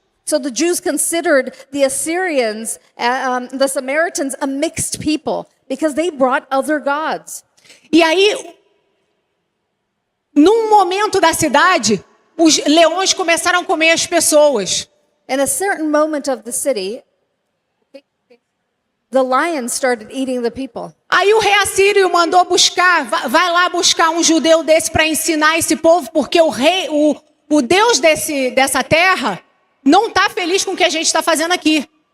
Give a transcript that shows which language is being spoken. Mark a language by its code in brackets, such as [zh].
[en] So the Jews considered the Assyrians, the Samaritans, a mixed people because they brought other gods. [pt] E aí, num momento da cidade, os leões começaram a comer as pessoas. [en] In a certain moment of the city, the lions started eating the people. [pt] Aí o rei assírio mandou buscar, vai lá buscar um judeu desse para ensinar esse povo, porque o Deus dessa terra não está feliz com o que a gente está fazendo aqui.